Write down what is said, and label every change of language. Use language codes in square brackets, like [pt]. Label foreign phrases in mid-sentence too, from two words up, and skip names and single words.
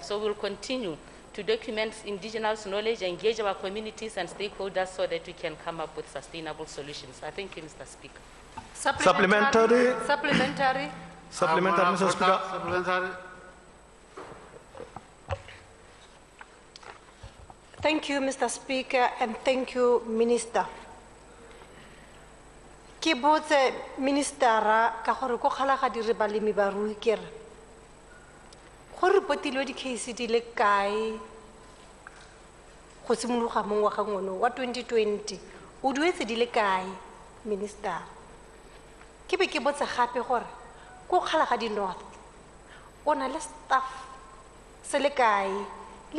[en] So we'll continue to document indigenous knowledge, engage our communities and stakeholders so that we can come up with sustainable solutions. I thank you, Mr. Speaker. Supplementary, Mr. Speaker. Supplementary. Thank you, Mr. Speaker, and thank you, Minister. [tn] Ke botse ministera ka gore go kgala ga dire balemi ba rui kere go repotilwe di-case di le kae go simologa mo ngwageng ono wa 2020 o duetse di le kae minister ke be ke botse gape gore go kgala ga di-north o na le staff se le kae le